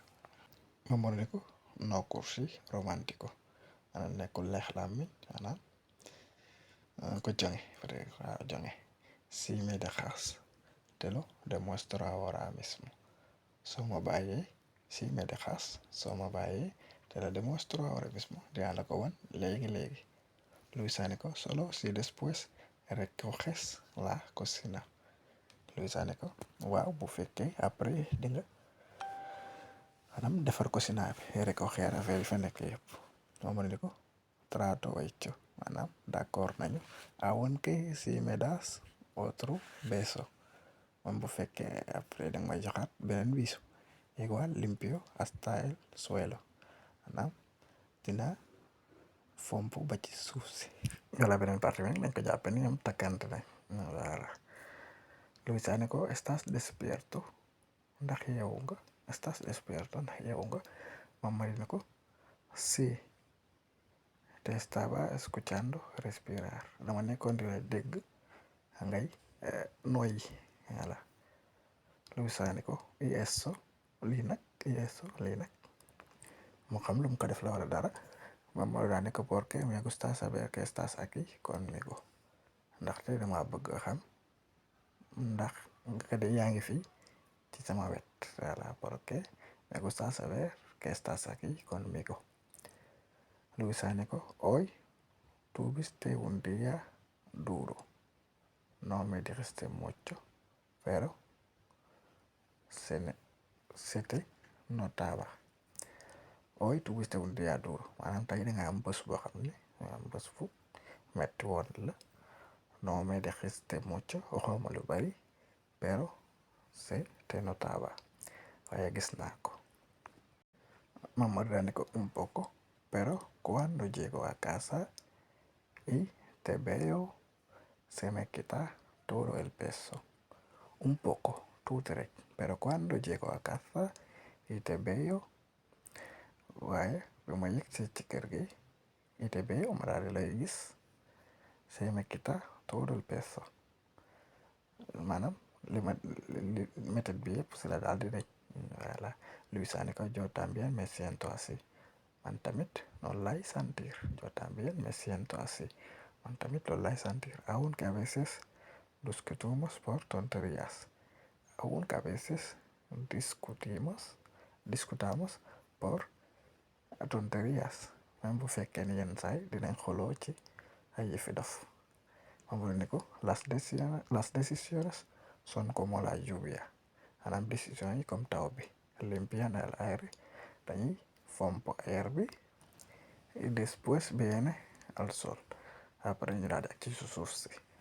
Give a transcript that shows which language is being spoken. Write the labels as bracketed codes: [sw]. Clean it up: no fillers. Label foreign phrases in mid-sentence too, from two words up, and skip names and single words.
[wo] Mamadou ni ko, [es] no cursi romantico [wo] maanaam nekkul neex làmmiñ maanaam ko jonge peut-être waaw jonge. [es] Si me dejas te lo demuestro ahora mismo. [wo] Soo ma bàyyee [es] si me dejas [wo] soo ma bàyyee [es] te lo demuestro ahora mismo [wo] dinaa la ko wan léegi. Luisa ni ko, [es] solo si después recoges la cocina. [wo] Luisa ni ko, waaw bu fekkee après di nga maanaam defar cocina bi recoger affaire yi fa nekk yëpp. Mamadou ni ko, [es] trato hecho [wo] maanaam d'accord nañu. [es] Aunque si me das otro beso. [wo] Moom bu fekkee après danga may joxaat beneen biisu. [es] Igual limpio hasta el suelo. [wo] Maanaam dina fomp ba ci suuf si. Wala beneen partie bi nañ ko jàppe ni ñoom takkante nañ. Voilà. Luisa ni ko, [es] estás despierto [wo] ndax yeewu nga. [es] ¿estás despierto? [wo] Ndax yeewu nga? [es] Mamma [wo] ne ko [es] si, te estaba escuchando respirar, [wo] dama nekkoon di la dégg ngay noyyi. Voilà. Luisa ne ko [es] y eso [wo] lii nag lii nag moo xam lu mu ko def la wala dara. [es] Mamadou [wo] daa ne ko [es] porque me gusta saber que estás aquí conmigo, [wo] ndaxte dama bëgg a xam ndax nga de yaa ngi fii ci sama wet. Voilà, [es] porque me gusta saber que estás aquí conmigo. Luisa [wo] ne ko [es] hoy tuviste un día duro, no me dijiste mucho, pero se te notaba. Hoy tuviste un día duro, [wo] maanaam tey da nga am bés boo xam ne am bés fu metti woon la. [es] No me dijiste mucho, [wo] waxuma lu bari, [es] pero se te notaba, [wo] waaye gis naa ko. [es] Mamadou [wo] daa ne ko [es] un poco, pero cuando llego a casa y te veo se me quita todo el peso. Un poco, [wo] tuuti rek, [es] pero cuando llego a casa y te veo, [wo] waaye bi ma yëg si ci kër gi, [es] y te veo [wo] ma daal di lay gis, [es] se me quita todo el peso. [wo] Maanaam li métit bi yëpp si la daal di rëcc. [es] Voilà. Luisa [wo] ne ko [es] yo también me siento así, [wo] man tamit noonu lay sentir. [es] Yo también me siento así, [wo] man tamit loolu lay sentir. [es] Aunque a veces discutimos por tonterías, aunque a veces discutamos por tonterías, [wo] même bu fekkee ne yenn saay dinañ xoloo ci ay yëfi dof. [es] Mamadou [wo] ne ko [es] las decisiones son como la lluvia, [wo] maanaam décision yi comme taw bi, [es] limpian el aire, [wo] dañuy fomp air bi, [es] y después viene el sol, [wo] après ñu daal di ak ci suuf si.